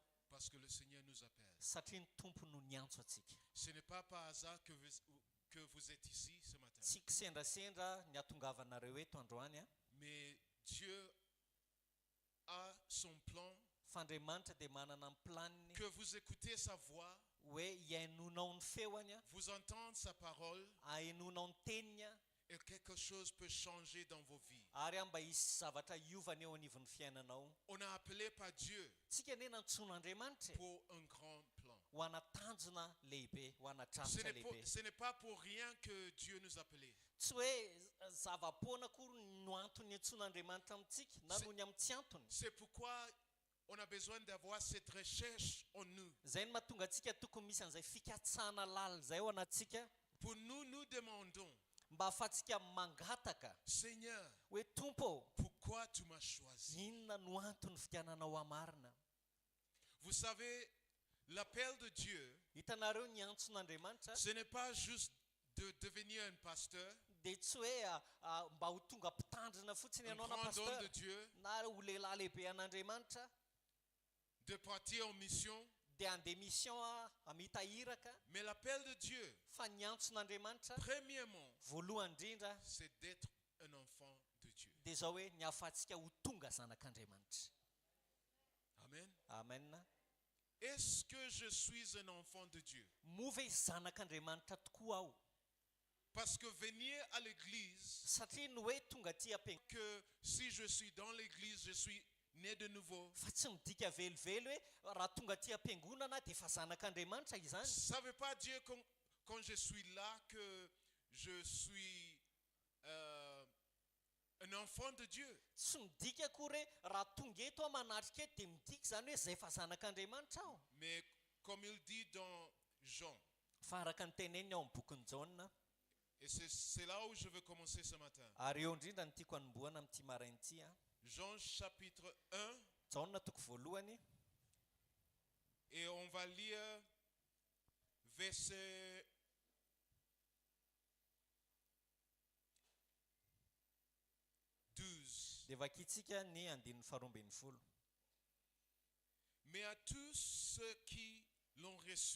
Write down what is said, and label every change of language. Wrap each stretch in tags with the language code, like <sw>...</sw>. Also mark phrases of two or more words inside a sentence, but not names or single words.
<fr>Parce que le Seigneur nous appelle.</fr> <mg>satria ny tompo no niantso atsika.</mg> <fr>Ce n'est pas par hasard que vous êtes ici ce matin.</fr> <mg>Tsy kisendrasendra ny atongavanareo eto androany a,</mg> <fr>Mais Dieu a son plan,</fr> <mg>f'Andriamanitra dia manana ny planiny</mg> <fr>que vous écoutez sa voix,</fr> <mg>hoe hiainonao ny feoany a,</mg> <fr>vous entendez sa parole,</fr> <mg>hainonao ny teniny a,</mg> <fr>et quelque chose peut changer dans vos vies.</fr> <mg>ary mba hisy zavatra iovana eo anivon'ny fiainanao.</mg> <fr>On a appelé par Dieu</fr> <mg>Tsika anie nantsoin'Andriamanitra</mg> <fr>pour un grand plan.</fr> <mg>ho ana tanjona lehibe, ho ana</mg> <fr>Ce</fr> <mg>tramotra</mg> <fr>n'est</fr> <mg>lehibe.</mg> <fr>ce n'est pas pour rien que Dieu nous a appelés.</fr> <mg>Tsy hoe zava-poana akory no antony antsoin'Andriamanitra amintsika na noho ny amin'ny tsy antony.</mg> <fr>C'est pourquoi on a besoin d'avoir cette recherche en nous.</fr> <mg>Zay no mahatonga antsika tokony misy an'izay fikatsana lalina zay ao anatsika,</mg> <fr>Pour nous demandons,</fr> <mg>mba ahafahantsika mangataka</mg> <fr>Seigneur,</fr> <mg>hoe tompo,</mg> <fr>pourquoi tu m'as choisi?</fr> <mg>inona no antony fitiananao hamarina.</mg> <fr>Vous savez, l'appel de Dieu,</fr> <mg>Hitanareo ny antson'Andriamanitra</mg> <fr>ce n'est pas juste de devenir un pasteur,</fr> <mg>dia tsy hoe mba ho tonga mpitandrina fotsiny</mg> <fr>un</fr> <mg>ianao na</mg> <fr>grand homme pasteur de Dieu,</fr> <mg>na ho lehilahy lehibe an'Andriamanitra</mg> <fr>de partir en mission.</fr> <mg>dia handeha mission mitahiraka,</mg> <fr>Mais l'appel de Dieu,</fr> <mg>fa ny antson'Andriamanitra</mg> <fr>premièrement,</fr> <mg>voalohany indrindra</mg> <fr>c'est d'être un enfant de Dieu.</fr> <mg>dia zao hoe ny ahafahantsika ho tonga zanak'Andriamanitra.</mg> <fr>Amen.</fr> <mg>Amen.</mg> <fr>Est-ce que je suis un enfant de Dieu?</fr> <mg>Mova hoe zanak'Andriamanitra tokoa aho,</mg> <fr>Parce que venir à l'église,</fr> <mg>satria no hoe tonga aty ampiangonana</mg> <fr>que si je suis dans l'église, je suis né de nouveau.</fr> <mg>fa tsy midika velively hoe raha tonga aty ampiangonana dia efa zanak'Andriamanitra izany.</mg> <fr>Ça ne veut pas dire quand je suis là que je suis un enfant de Dieu.</fr> <mg>Tsy midika akory hoe raha tonga eto aho manatrika eto dia midika zany hoe zay efa zanak'Andriamanitra aho.</mg> <fr>Mais comme il dit dans Jean,</fr> <mg>Fa araka ny teneniny ao amin'ny bokin'ny Jaona,</mg> <fr>et c'est là où je veux commencer ce matin.</fr> <mg>ary eo indrindra ny tiako hanomboana amin'ity marain'ity a,</mg> <fr>Jean chapitre 1,</fr> <mg>Jaona toko voalohany,</mg> <fr>et on va lire verset 12.</fr> <mg>dia vakitsika ny andininy faharoambin'ny folo.</mg> <fr>Mais à tous ceux qui l'ont reçu,</fr>